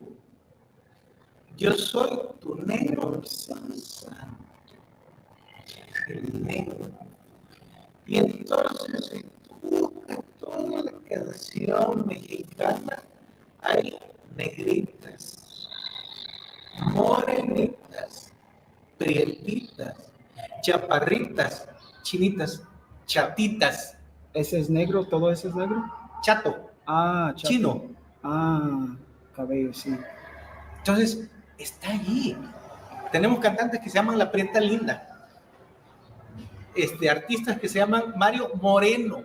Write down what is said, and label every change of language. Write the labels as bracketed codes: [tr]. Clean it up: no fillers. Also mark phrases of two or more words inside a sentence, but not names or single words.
[es] Yo soy tu negro santo. El negro. Y entonces en toda la canción mexicana hay negritas, morenitas, prietitas, chaparritas, chinitas, chatitas. ¿Ese es negro? ¿Todo ese es negro? Chato. Chato. Chino. Cabello, sí. Entonces, está allí. Tenemos cantantes que se llaman La Prieta Linda. Artistas que se llaman Mario Moreno.